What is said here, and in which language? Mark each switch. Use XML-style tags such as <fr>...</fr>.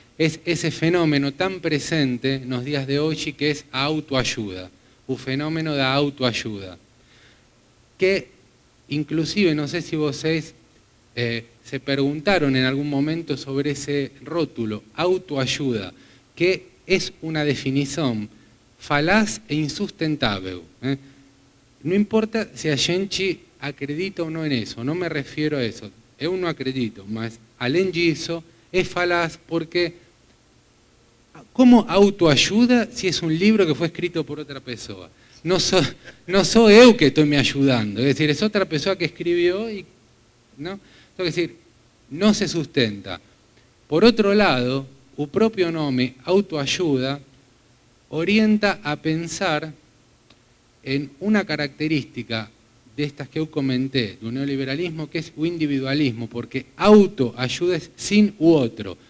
<es>Es ese fenómeno tan presente en los días de hoy que es a autoayuda, un fenómeno de autoayuda. Que inclusive, no sé si vocês se preguntaron en algún momento sobre ese rótulo, autoayuda, que es una definición falaz e insustentable.</es> <pt>No importa se a gente acredita ou não nisso, não me refiro a isso. Eu não acredito, mas além disso, é falaz porque como autoajuda se é um livro que foi escrito por outra pessoa? Não sou eu que estou me ajudando, é decir, é outra pessoa que escreveu e não, é decir, não se sustenta. Por outro lado, o próprio nome autoajuda orienta a pensar</pt> <es>en una característica de estas que yo comenté, del neoliberalismo, que es el individualismo, porque autoayuda es sin u otro.</es>